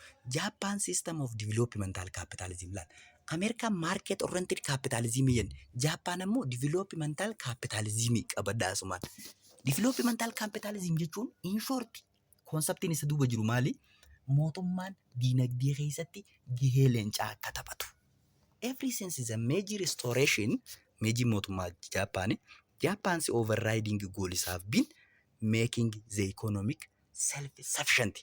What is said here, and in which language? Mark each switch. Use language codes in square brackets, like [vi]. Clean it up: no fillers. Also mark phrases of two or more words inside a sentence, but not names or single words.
[en] Japan system of developmental capitalism laal. America market oriented capitalism yen. [om] Japan ammoo [en] developmental capitalism [om] qabaddaa asumaan. [en] Developmental capitalism [om] jechuun [en] in short [om] conceptiin isa duuba jiru maali? Mootummaan diinagdee keessatti gahee leencaa akka taphatu. [en] Ever since the Meiji restoration, Meiji mootummaa Japan's overriding goals have been making the economic self-sufficient.